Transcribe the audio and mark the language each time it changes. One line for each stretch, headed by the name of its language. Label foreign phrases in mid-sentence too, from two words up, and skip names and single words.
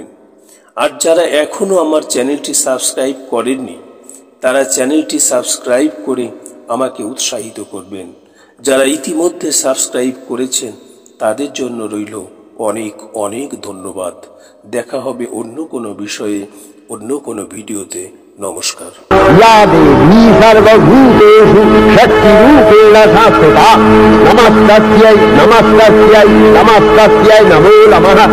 Bangla: আর যারা এখনো আমার চ্যানেলটি সাবস্ক্রাইব করেননি তারা চ্যানেলটি সাবস্ক্রাইব করে আমাকে উৎসাহিত করবেন। যারা ইতিমধ্যে সাবস্ক্রাইব করেছেন তাদের জন্য রইল অনেক অনেক ধন্যবাদ। দেখা হবে অন্য কোনো বিষয়ে, অন্য কোনো ভিডিওতে। নমস্কার।
Sanskrit: या देवी सर्वभूतेषु शक्तिरूपेण संस्थिता नमस्तस्यै नमस्तस्यै नमस्तस्यै नमो नमः।